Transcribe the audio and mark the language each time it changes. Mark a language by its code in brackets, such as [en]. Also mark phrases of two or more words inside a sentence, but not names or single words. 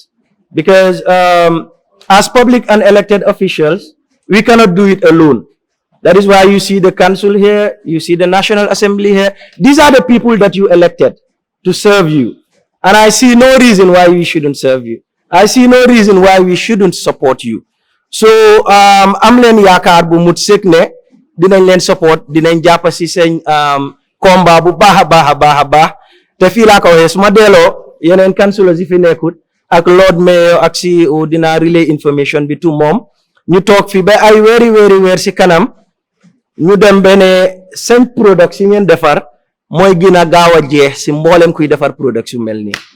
[en] Because as public and elected officials, we cannot do it alone. That is why you see the council here, you see the National Assembly here. These are the people that you elected to serve you. And I see no reason why we shouldn't serve you. I see no reason why we shouldn't support you. So, [wo] am len yakar bu mut sek ne dinañ len support, dinañ japp ci sen combat bu baax a baax te fii laa ko waxee su ma delloo yeneen councillors yi fi nekkut ak Lord Mayor ak CEO dina [en] relay information [wo] bi to moom ñu toog fi ba ay weer si kanam ñu dem bene seen products yi ngeen defar mooy gën a gaaw a jeex si mboolem kuy defar products yu mel nii